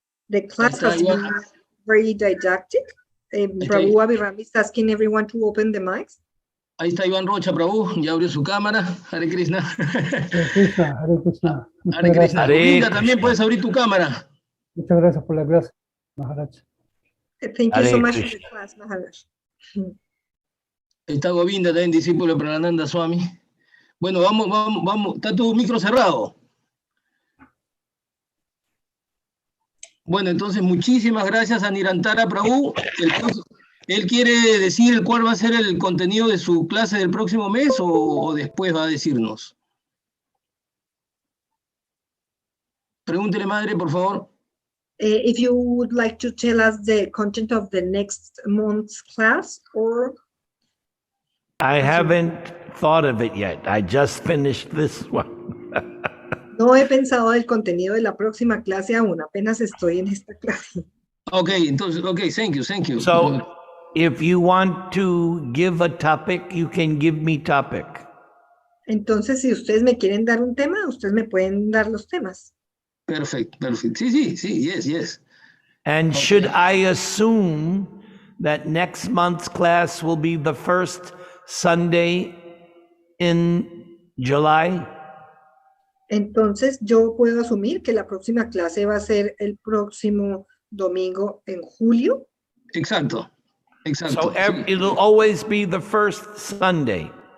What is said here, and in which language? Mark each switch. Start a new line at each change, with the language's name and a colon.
English: The class has been very didactic. Prabhu Abhiram is asking everyone to open the mics.
Spanish: Ahí está Iván Rocha, Prabhu, ya abrió su cámara.
Sanskrit: Hare Krishna. Hare Krishna, Hare Krishna. Hare Krishna.
Spanish: Govinda, también puedes abrir tu cámara. Muchas gracias por la clase, Maharaj.
English: Thank you so much for the class, Maharaj.
Spanish: Ahí está Govinda, también discípulo de Pranananda Swami. Bueno, vamos. Está tu micro cerrado. Bueno, entonces muchísimas gracias a Nirantara Prabhu. ¿Él quiere decir cuál va a ser el contenido de su clase del próximo mes o después va a decirnos? Pregúntele, madre, por favor.
English: If you would like to tell us the content of the next month's class, or... I haven't thought of it yet. I just finished this one.
Spanish: No he pensado del contenido de la próxima clase aún, apenas estoy en esta clase.
English: Okay, entonces, thank you. So, if you want to give a topic, you can give me topic.
Spanish: Entonces, si ustedes me quieren dar un tema, ustedes me pueden dar los temas.
English: Perfect. Sí, yes. And should I assume that next month's class will be the first Sunday in July?
Spanish: Entonces, yo puedo asumir que la próxima clase va a ser el próximo domingo en julio. Exacto.
English: So it'll always be the first Sunday.